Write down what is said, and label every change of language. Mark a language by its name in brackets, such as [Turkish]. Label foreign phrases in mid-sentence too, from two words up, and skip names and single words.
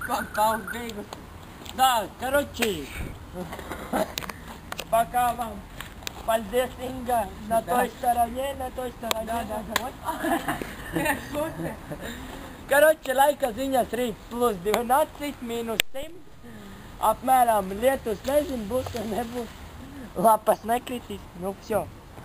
[Latvian] Pausa beigus. [Russian] Да, короче. Пока вам. [Latvian] Paldies, Inga. [Russian] На той стороне, на той стороне. Короче, [Latvian] laika ziņas rīt plus 12, minus 100. Apmēram lietus nezinu, būs vai nebūs. Lapas nekritīs. Nu, [Russian] все.